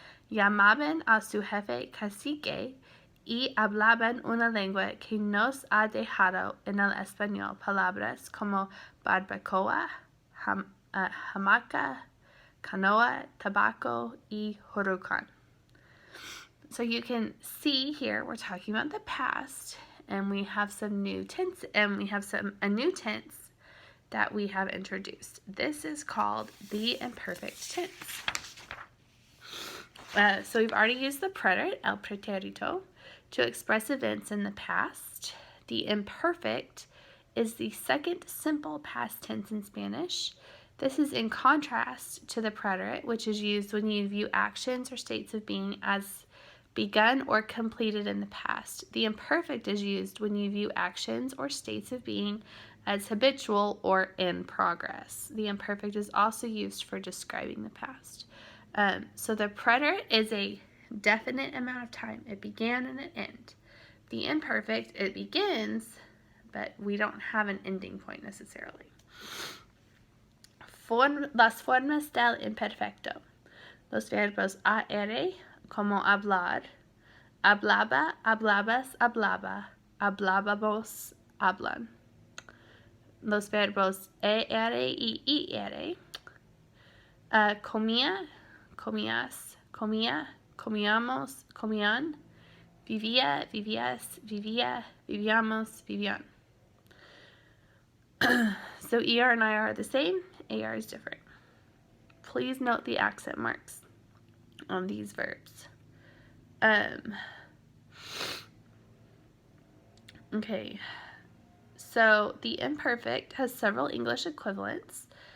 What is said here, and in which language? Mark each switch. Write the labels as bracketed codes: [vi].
[es] Llamaban a su jefe cacique y hablaban una lengua que nos ha dejado en el español palabras como barbacoa, hamaca, canoa, tabaco y huracán. [en] So you can see here we're talking about the past, and we have some new tense, and we have a new tense that we have introduced. This is called the imperfect tense. So we've already used the preterite, el pretérito, to express events in the past. The imperfect is the second simple past tense in Spanish. This is in contrast to the preterite, which is used when you view actions or states of being as begun or completed in the past. The imperfect is used when you view actions or states of being as habitual or in progress. The imperfect is also used for describing the past. So the preterite is a definite amount of time. It began and it ends. The imperfect, it begins, but we don't have an ending point necessarily. [es] Las formas del imperfecto. Los verbos AR, como hablar, hablaba, hablabas, hablaba, hablábamos, hablan. Los verbos ER y IR, comía, comías, comía, comíamos, comían, vivía, vivías, vivía, vivíamos, vivían. [en] So ER and IR are the same, AR is different. Please note the accent marks on these verbs. Okay, so the imperfect has several English equivalents.